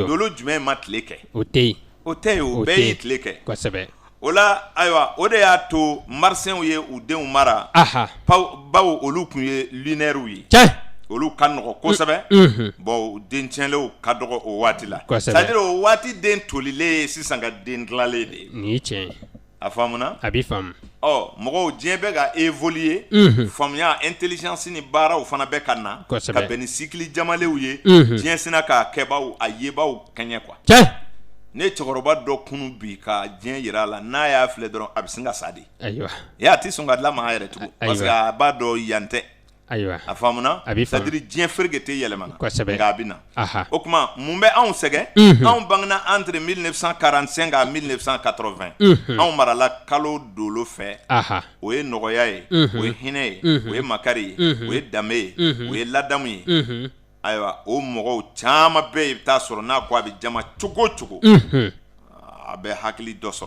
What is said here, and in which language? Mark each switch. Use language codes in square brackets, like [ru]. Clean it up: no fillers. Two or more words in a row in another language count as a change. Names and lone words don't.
[bm] dolo jumɛn ma tile kɛ O tɛ yen. o tɛ yen o O bɛɛ tɛ y'i yen. tile kɛ Kosɛbɛ. o la ayiwa o de y'a to marisiyɛnw ye u denw mara Aha. bawo olu tun ye lunaires ye Cɛ. olu ka nɔgɔ kosɛbɛ bon den tiɲɛlenw ka dɔgɔ o waati la Kosɛbɛ. [fr] c'est à dire [bm] o waati den tolilen ye sisan ka den dilanlen de ye Nin ye tiɲɛ ye. a faamuna A b'i faamu. mɔgɔw diɲɛ bɛ ka évoluer faamuya intelligence ni baaraw fana bɛ ka na Kosɛbɛ. ka bɛn ni cycle jamalenw ye diɲɛ sina k'a kɛbaw a yebaw kɛɲɛ quoi Cɛ. ne cɛkɔrɔba dɔ kunu bi ka diɲɛ yira a la n'a y'a filɛ dɔrɔn a bɛ sin ka sa de Ayiwa. a tɛ sɔn ka dilan maa yɛrɛ tugun parce que a b'a dɔn yan tɛ Ayiwa. a faamuna A b'i [fr] c'est à [bm] faamu. dire diɲɛ fereke tɛ yɛlɛmana Kosɛbɛ. nka a bɛ na Aha. o tuma mun bɛ anw sɛgɛn anw bangena [fr] entre 1945 à 1980 [bm] anw marala kalo dolo fɛ Aha. o ye nɔgɔya ye o ye hinɛ ye o ye makari ye o ye danbe ye o ye ladamu ye ayiwa o mɔgɔw caman bɛɛ i bɛ taa sɔrɔ n'a ko a bɛ jama cogo o cogo a bɛ hakili dɔ sɔrɔ